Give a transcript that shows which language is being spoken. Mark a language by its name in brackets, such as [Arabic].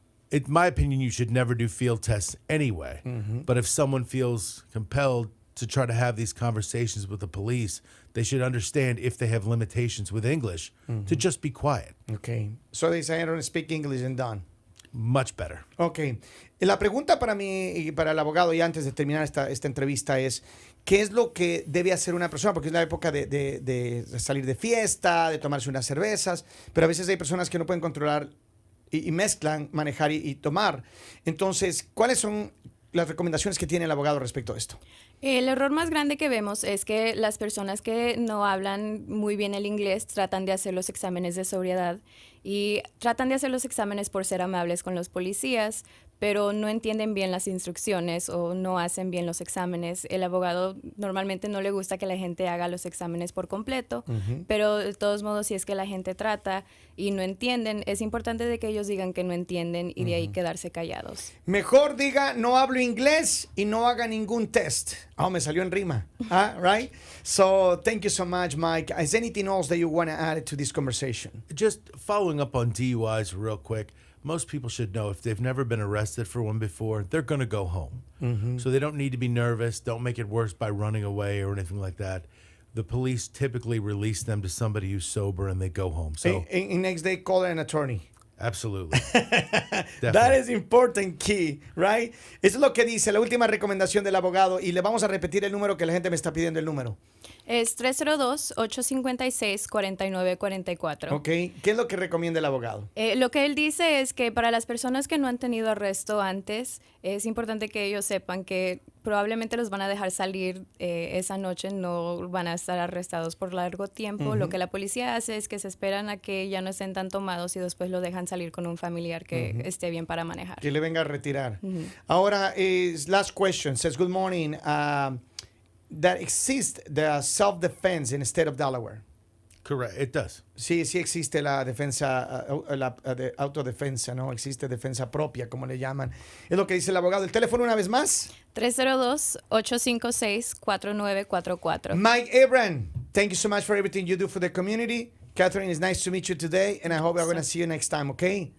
[English] In my opinion, you should never do field tests anyway. But if someone feels compelled to try to have these conversations with the police, they should understand if they have limitations with English to just be quiet. Okay. So they say I don't speak English and done. Much better. Ok. [Spanish] La pregunta para mí y para el abogado, y antes de terminar esta entrevista, es ¿qué es lo que debe hacer una persona? Porque es la época de salir de fiesta, de tomarse unas cervezas, pero a veces hay personas que no pueden controlar y mezclan manejar y tomar. Entonces, ¿cuáles son las recomendaciones que tiene el abogado respecto a esto? El error más grande que vemos es que las personas que no hablan muy bien el inglés tratan de hacer los exámenes de sobriedad y tratan de hacer los exámenes por ser amables con los policías, pero no entienden bien las instrucciones o no hacen bien los exámenes. El abogado normalmente no le gusta que la gente haga los exámenes por completo, pero de todos modos, si es que la gente trata y no entienden, es importante de que ellos digan que no entienden y de ahí quedarse callados. Mejor diga, no hablo inglés y no haga ningún test. Oh, me salió en rima. [English] Right? So, thank you so much, Mike. Is there anything else that you want to add to this conversation? Just following up on DUIs real quick. Most people should know if they've never been arrested for one before, they're going to go home. So they don't need to be nervous. Don't make it worse by running away or anything like that. The police typically release them to somebody who's sober and they go home. So And next day, call an attorney. Absolutely. That is important key, right? [Spanish] Eso es lo que dice la última recomendación del abogado, y le vamos a repetir el número que la gente me está pidiendo el número. Es 302-856-4944. Ok, ¿qué es lo que recomienda el abogado? Lo que él dice es que para las personas que no han tenido arresto antes, es importante que ellos sepan que probablemente los van a dejar salir esa noche, no van a estar arrestados por largo tiempo. Lo que la policía hace es que se esperan a que ya no estén tan tomados y después lo dejan salir con un familiar que esté bien para manejar. Que le venga a retirar. [English] Ahora, last question says, good morning. That exists the self-defense in the state of Delaware. Correct, it does. [Spanish] Sí, sí existe la defensa, la autodefensa, ¿no? Existe defensa propia, como le llaman. Es lo que dice el abogado. ¿El teléfono una vez más? 302-856-4944. [English] Mike Abram, thank you so much for everything you do for the community. Catherine, it's nice to meet you today, and I hope we're going to see you next time, okay?